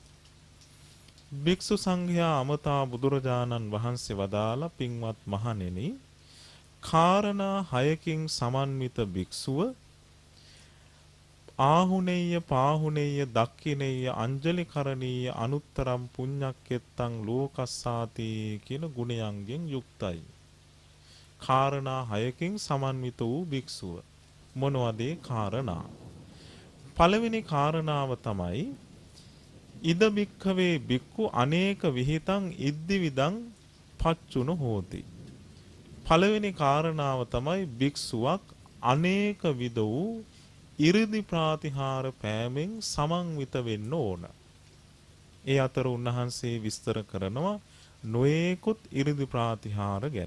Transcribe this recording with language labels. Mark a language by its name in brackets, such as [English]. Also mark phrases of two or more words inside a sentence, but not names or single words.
[Sinhala] භික්ෂු සංඝයා අමතා බුදුරජාණන් වහන්සේ වදාලා පින්වත් මහණෙනි කාරණා 6කින් සමන්විත භික්ෂුව [Pali] ආහුනේය පාහුනේය දක්ඛිනේය අංජලිකරණීය අනුත්තරම් පුඤ්ඤක්කෙත්තං ලෝකස්සාති [Sinhala] කියන ගුණයන්ගෙන් යුක්තයි. කාරණා 6කින් සමන්විත වූ භික්ෂුව මොනවද ඒ කාරණා? පළවෙනි කාරණාව තමයි [Pali] ඉද භික්ඛවේ භික්ඛු අනේක විහිතං ඉද්දිවිදං පච්චුන හෝති. [Sinhala] පළවෙනි කාරණාව තමයි භික්ෂුවක් අනේක විද වූ ඉරිදි ප්‍රාතිහාර පෑමෙන් සමන්විත වෙන්න ඕන. ඒ අතර උන්වහන්සේ විස්තර කරනවා නොයෙකුත් ඉරිදි ප්‍රාතිහාර ගැන.